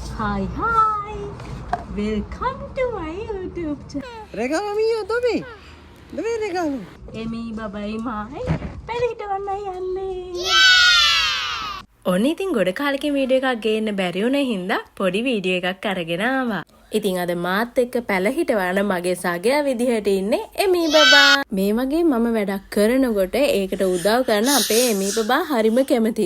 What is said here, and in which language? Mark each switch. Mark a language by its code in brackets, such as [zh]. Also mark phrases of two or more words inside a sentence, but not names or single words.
[en] Hi. Welcome to my YouTube channel. [it] Regalo mio, dove? Dov'è il regalo? Emi babai mai. [si] පැලිහිටවන්නයි යන්නේ. ඔන්න ඉතින් ගොඩ කාලෙකින් වීඩියෝ එකක් ගේන්න බැරි වුණ හින්දා පොඩි වීඩියෝ එකක් අරගෙන ආවා. ඉතින් අද මාත් එක්ක පැලහිටවන මගේ සගයා විදිහට ඉන්නේ එමි බබා. මේ වගේ මම වැඩක් කරනකොට ඒකට උදව් කරන අපේ එමි බබා හරිම කැමති.